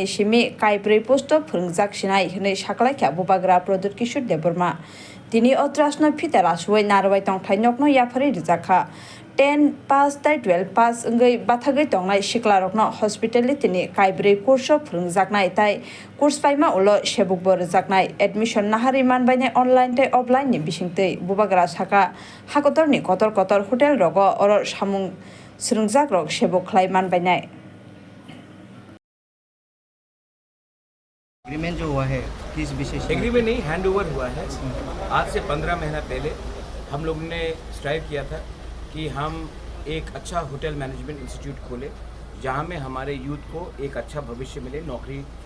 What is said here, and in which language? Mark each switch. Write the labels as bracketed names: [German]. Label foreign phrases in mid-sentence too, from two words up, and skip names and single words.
[Kok Borok] सिमि काइब्रै पोस्ट फोरोंजाक सिनाय हनै साकलायख्या बुबाग्रा प्रदुत किशोर देबरमा तिनी अत्रासनो फिता रासुवै नारवाय तंथाय नकनो याफारि रिजाखा 10 पास ताय 12 पास अंगै बाथागै तंनाय सिख्लारकनो हस्पिटेलिटीनि काइब्रै कोर्स फोरोंजाकनाय ताय कोर्स पाइमा उलो सेबुकबो रिजाकनाय एडमिशन नाहारि मानबायनाय अनलाइन ताय अफलाइन नि बिसिंतै बुबाग्रा साका हाकतरनि कतर कतर होटेल रग अर सामुं स्रोंजाक रग सेबुक खलाय मानबायनाय [Hindi] एग्रीमेंट जो हुआ है किस विषय से? एग्रीमेंट नहीं, हैंड ओवर हुआ है। आज से 15 महीना पहले हम लोग ने स्ट्राइव किया था कि हम एक अच्छा [English] hotel management institute [Hindi] खोले जहां में हमारे यूथ को एक अच्छा भविष्य मिले, नौकरी।